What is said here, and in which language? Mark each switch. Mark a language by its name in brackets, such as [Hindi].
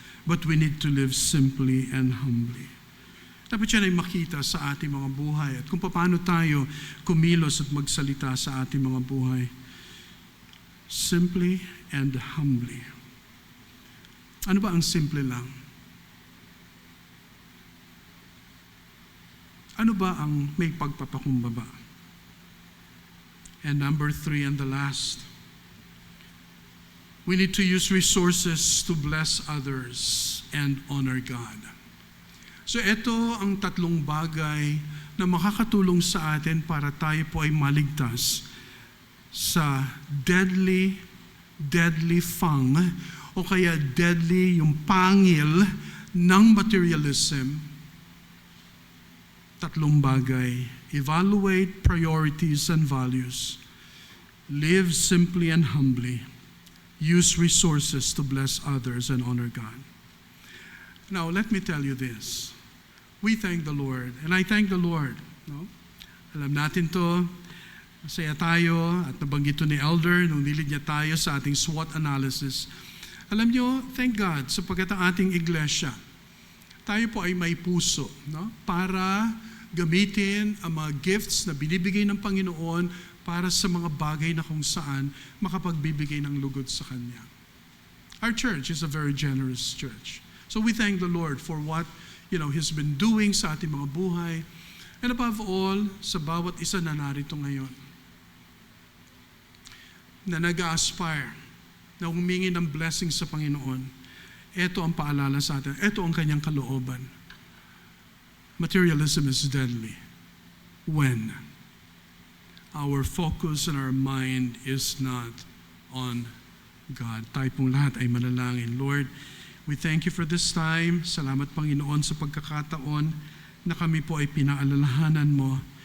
[English] But we need to live simply and humbly. [Filipino] Dapat yan ay makita sa ating mga buhay at kung paano tayo kumilos at magsalita sa ating mga buhay. [English] Simply and humbly. [Filipino] Ano ba ang simple lang? Ano ba ang may pagpapakumbaba? [English] And number three and the last, we need to use resources to bless others and honor God. [Filipino] So ito ang tatlong bagay na makakatulong sa atin para tayo po ay maligtas sa deadly fang o kaya deadly yung pangil ng materialism. [English] Tatlong bagay: evaluate priorities and values, live simply and humbly, use resources to bless others and honor God. Now, let me tell you this. We thank the Lord, and I thank the Lord. No? [Filipino] Alam natin to, masaya tayo, at nabanggit to ni Elder nung nilid niya tayo sa ating SWOT analysis. Alam niyo, [English] thank God, [Filipino] sapagkat ang ating iglesia, tayo po ay may puso, no? Para gamitin ang mga gifts na binibigay ng Panginoon para sa mga bagay na kung saan makapagbibigay ng lugod sa Kanya. [English] Our church is a very generous church. So we thank the Lord for what He's been doing [Filipino] sa ating mga buhay. [English] And above all, [Filipino] sa bawat isa na narito ngayon, na nag-aspire, na humingi ng blessing sa Panginoon, ito ang paalala sa atin. Ito ang kanyang kalooban. [English] Materialism is deadly when our focus and our mind is not on God. [Filipino] Tayo pong lahat ay manalangin. [English] Lord, we thank you for this time. [Filipino] Salamat, Panginoon, sa pagkakataon na kami po ay pinaalalahanan mo.